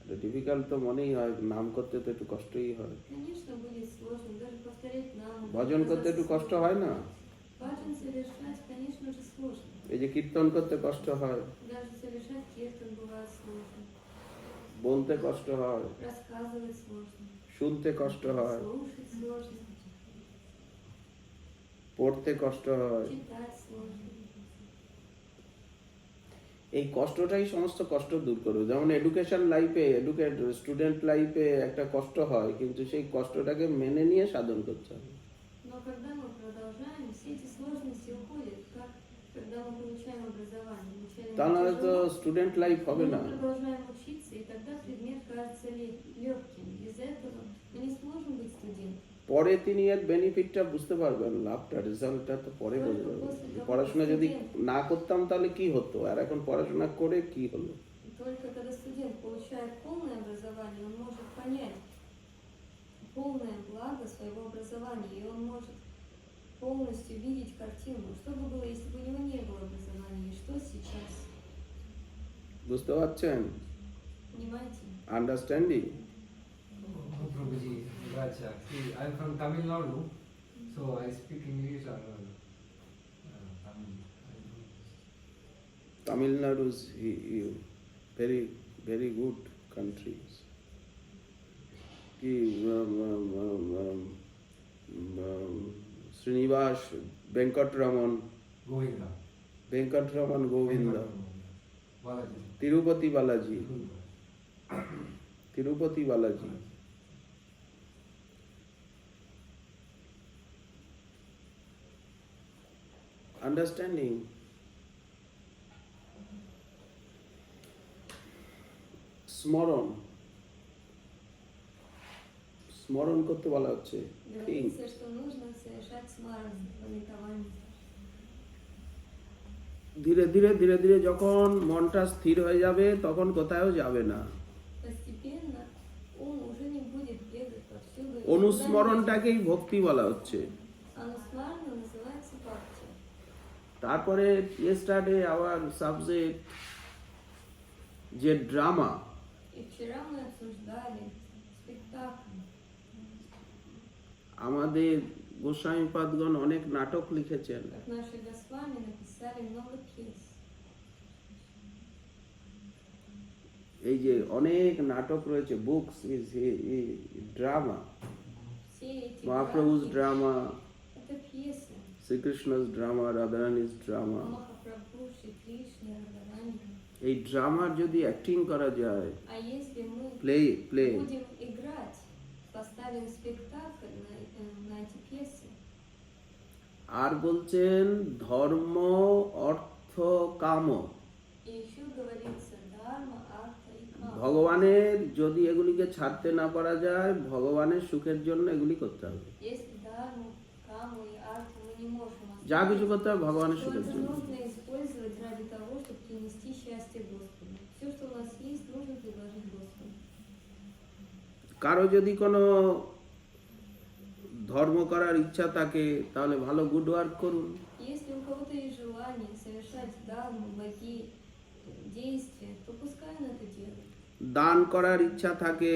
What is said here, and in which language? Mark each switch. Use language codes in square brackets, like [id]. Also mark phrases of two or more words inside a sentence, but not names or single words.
[bn] ডিফিকাল্ট তো মনেই হয়, নাম করতে তো একটু কষ্টই হয়। [ru] Конечно, будет сложно. Даже повторять нам. [bn] ভজন করতে একটু কষ্ট হয় না? [ru] Баджан совершать, конечно же, сложно. [bn] এই যে কীর্তন করতে কষ্ট হয়, [ru] Даже совершать киртан бывает сложно. [bn] বলতে কষ্ট হয়, [ru] Рассказывать сложно. [bn] শুনতে কষ্ট হয়, [ru] Слушать сложно. [bn] পড়তে কষ্ট হয়। [ru] Читать сложно. [bn] এই কষ্টটাই সমস্ত কষ্ট দূর করবে। যেমন [en] education life, student life [bn] একটা কষ্ট হয়, কিন্তু সেই কষ্টটাকে মেনে নিয়ে সাধন করতে হবে। [ru] Но когда мы продолжаем, все эти сложности уходят, как когда мы получаем образование. Вначале [bn] তা [ru] нам [bn] নাহলে তো [ru] тяжело, [en] student life [ru] но [bn] হবে [ru] мы [bn] না। [ru] продолжаем учиться, и тогда предмет кажется легким. Без этого мы не сможем быть студентом. [bn] পরে তিনি এর বেনিফিটটা বুঝতে পারবেন, লাভটা, রেজাল্টটা তো পরে বুঝতে পারবেন। পড়াশোনা যদি না করতাম তাহলে কি হতো, আর এখন পড়াশোনা করে কি হলো। [ru] Только когда студент получает полное образование, он может понять полное благо своего образования, и он может полностью видеть картину, что бы было, если бы у него не было образования, и что сейчас. [bn] বুঝতে পারছেন? [ru] Понимаете? [bn] আন্ডারস্ট্যান্ডিং? [en] Oh, Prabhuji, Raja. See, I'm from Tamil Nadu, so I speak English or Tamil. Tamil Nadu is very, very good country. [bn] কি শ্রীনিবাস ভেঙ্কটরমন, [en] Govinda. [bn] ভেঙ্কটরমন গোবিন্দ, Balaji. তিরুপতি বালাজি, তিরুপতি বালাজি। আন্ডারস্ট্যান্ডিং? স্মরণ, স্মরণ করতে বলা হচ্ছে। [ru] Говорится, что нужно совершать смаран, памятование. [bn] ধীরে ধীরে ধীরে ধীরে যখন মনটা স্থির হয়ে যাবে, তখন কোথাও যাবে না। [ru] Постепенно он уже не будет бегать повсюду. [bn] অনুস্মরণটাকেই ভক্তি বলা হচ্ছে। [ru] Анусмарна называется бхакти. [bn] তারপরে [en] yesterday our subject [bn] যে ড্রামা, [ru] И вчера мы обсуждали спектакль. [bn] আমাদের গোস্বামীপাদগণ অনেক নাটক লিখেছেন। [ru] Как наши Госвами написали много пьес. [bn] এই যে অনেক নাটক রয়েছে, [en] books is drama, [ru] Все эти মহাপ্রভু's драмы ড্রামা, — это пьесы. [bn] শ্রীকৃষ্ণ's ড্রামা, রাধারানী's ড্রামা। [ru] Махапрабху, Шри Кришна, Радхарани. [bn] এই ড্রামার যদি অ্যাক্টিং করা যায়, [ru] А если мы প্লে будем играть, поставим спектакль на эти пьесы, [bn] আর বলছেন ধর্ম অর্থ কাম, [ru] и еще говорится дharma, artha и kama. [bn] ভগবানের যদি এগুলিকে ছাড়তে না পারা যায়, ভগবানের সুখের জন্য এগুলি করতে হবে। [ru] Если dharmu, каму и арту мы не можем [bn] যা [ru] оставить, [bn] কিছু করতে হবে ভগবানের [ru] то [bn] সুখের [ru] это [bn] জন্য। [ru] нужно использовать ради того, чтобы принести счастье Господу. Все, что у нас есть, нужно предложить Господу. [bn] কারো যদি কোনো ধর্ম করার ইচ্ছা থাকে, তাহলে ভালো [en] good work [bn] করুন। [ru] Если у кого-то есть желание совершать дharmu, благие действия, то пускай он это делает. [bn] দান করার ইচ্ছা থাকে,